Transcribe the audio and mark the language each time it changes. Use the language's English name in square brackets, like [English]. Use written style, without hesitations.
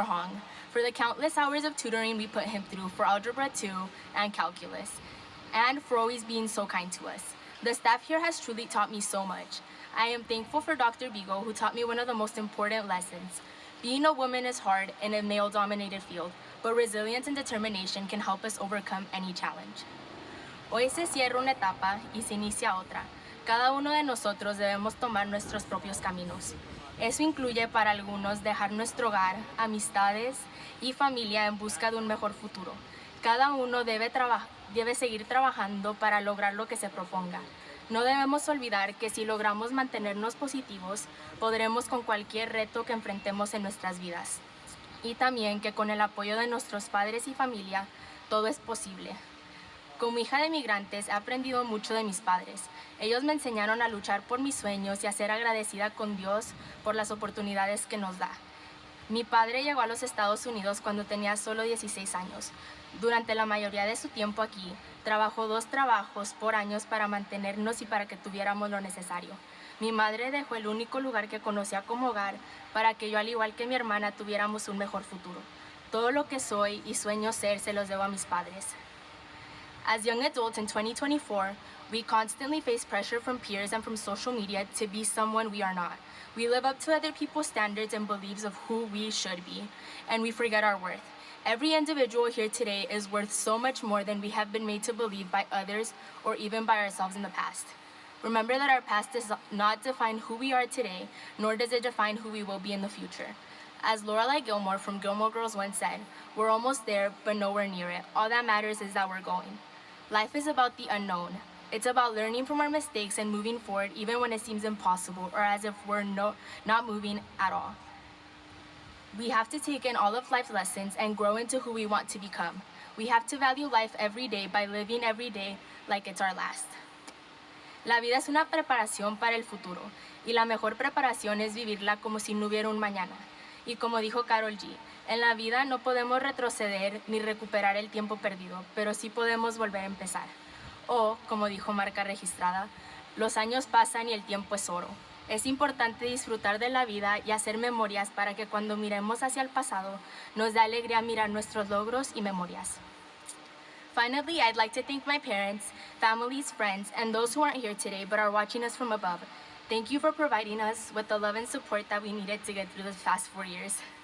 [English] Hong for the countless hours of tutoring we put him through for Algebra 2 and Calculus, and for always being so kind to us. The staff here has truly taught me so much. I am thankful for Dr. Vigo, who taught me one of the most important lessons. Being a woman is hard in a male-dominated field, but resilience and determination can help us overcome any challenge. [Spanish] Hoy se cierra una etapa y se inicia otra. Cada uno de nosotros debemos tomar nuestros propios caminos. Eso incluye para algunos dejar nuestro hogar, amistades y familia en busca de un mejor futuro. Cada uno debe seguir trabajando para lograr lo que se proponga. No debemos olvidar que si logramos mantenernos positivos, podremos con cualquier reto que enfrentemos en nuestras vidas. Y también que con el apoyo de nuestros padres y familia, todo es posible. Como hija de migrantes, he aprendido mucho de mis padres. Ellos me enseñaron a luchar por mis sueños y a ser agradecida con Dios por las oportunidades que nos da. Mi padre llegó a los Estados Unidos cuando tenía solo 16 años. Durante la mayoría de su tiempo aquí, trabajó 2 trabajos por años para mantenernos y para que tuviéramos lo necesario. Mi madre dejó el único lugar que conocía como hogar para que yo, al igual que mi hermana, tuviéramos un mejor futuro. Todo lo que soy y sueño ser se los debo a mis padres. [English] As young adults in 2024, we constantly face pressure from peers and from social media to be someone we are not. We live up to other people's standards and beliefs of who we should be, and we forget our worth. Every individual here today is worth so much more than we have been made to believe by others or even by ourselves in the past. Remember that our past does not define who we are today, nor does it define who we will be in the future. As Lorelai Gilmore from Gilmore Girls once said, we're almost there, but nowhere near it. All that matters is that we're going. Life is about the unknown. It's about learning from our mistakes and moving forward even when it seems impossible or as if we're not moving at all. We have to take in all of life's lessons and grow into who we want to become. We have to value life every day by living every day like it's our last. [Spanish] La vida es una preparación para el futuro y la mejor preparación es vivirla como si no hubiera un mañana. Y como dijo Karol G, en la vida no podemos retroceder ni recuperar el tiempo perdido, pero sí podemos volver a empezar. O, como dijo Marca Registrada, los años pasan y el tiempo es oro. Es importante disfrutar de la vida y hacer memorias para que cuando miremos hacia el pasado nos dé alegría mirar nuestros logros y memorias. [English] Finally, I'd like to thank my parents, families, friends, and those who aren't here today but are watching us from above. Thank you for providing us with the love and support that we needed to get through the past 4 years.